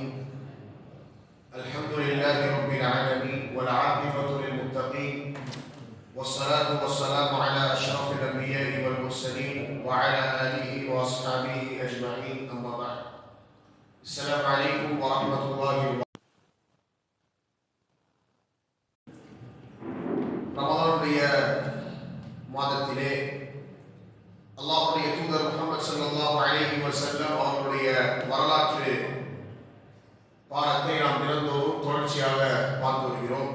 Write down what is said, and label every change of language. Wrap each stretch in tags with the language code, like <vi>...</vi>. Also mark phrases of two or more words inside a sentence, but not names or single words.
<ar>الحمد لله رب العالمين والعاقبة للمتقين والصلاة والسلام على أشرف الأنبياء والمرسلين وعلى آله وأصحابه أجمعين. أما بعد. السلام عليكم ورحمة الله وبركاته.</ar> <ta>ரமலானுடைய மாதத்திலே அல்லாஹ்வுடைய தூதர் முஹம்மது</ta> <ar>صلى الله عليه وسلم</ar> <ta>அவர்களுடைய வரலாற்று பாடத்தை நாம் தினந்தோறும் தொடர்ச்சியாக பார்த்து வருகிறோம்.</ta>